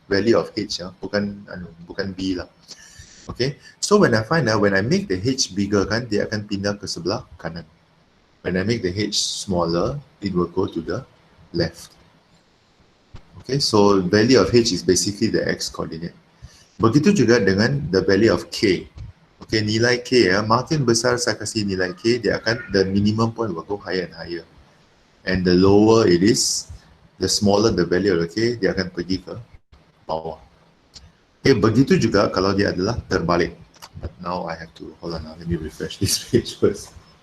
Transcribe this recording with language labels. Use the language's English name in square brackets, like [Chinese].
[English] Value of H, [Malay] bukan B lah. [English] Okay, so when I make the H bigger kan, [Malay] dia akan pindah ke sebelah kanan. [English] When I make the H smaller, it will go to the left. Okay, so value of h is basically the x coordinate. [Malay] Begitu juga dengan [English] the value of k. [Malay] Okay, nilai k ya, makin besar saya kasih nilai k, dia akan, [English] the minimum point will go higher and higher. And the lower it is, the smaller the value of k, [Malay] dia akan pergi ke bawah. Okay, begitu juga kalau dia adalah terbalik. [English] But now I have to, hold on, let me refresh this page first.